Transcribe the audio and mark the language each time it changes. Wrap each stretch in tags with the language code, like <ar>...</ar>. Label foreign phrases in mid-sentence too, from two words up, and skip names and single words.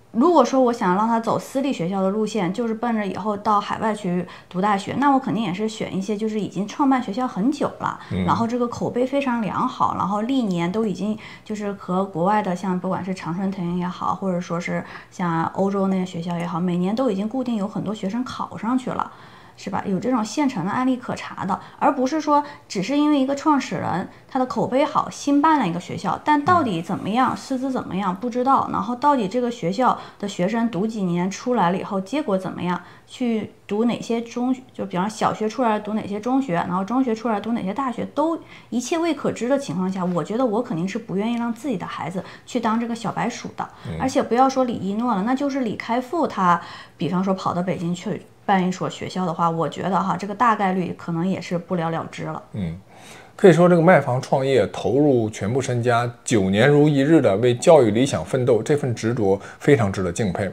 <zh>如果說我想讓他走私立學校的路線，就是奔着以後到海外去讀大學，那我肯定也是選一些就是已經創辦學校很久了，然後這個口碑非常良好，然後歷年都已經就是和國外的像不管是常春藤也好，或者說是像歐洲那些學校也好，每年都已經固定有很多學生考上去了，是吧？有這種現成的案例可查的，而不是說只是因為一個創始人他的口碑好，新辦了一個學校，但到底怎麼樣，師資怎麼樣不知道，然後到底這個學校的學生讀幾年出來了以後結果怎麼樣，去讀哪些中學，就比方小學出來讀哪些中学，然後中學出來讀哪些大學，都一切未可知的情況下，我覺得我肯定是不願意讓自己的孩子去当这個小白鼠的。而且不要說李一諾了，那就是李開復他比方說跑到北京去辦一所學校的話，我覺得这個大概率可能也是不了了之了。可以說這個賣房創業，投入全部身家，9年如一日的為教育理想奮鬥，這份執着非常值得敬佩。</zh>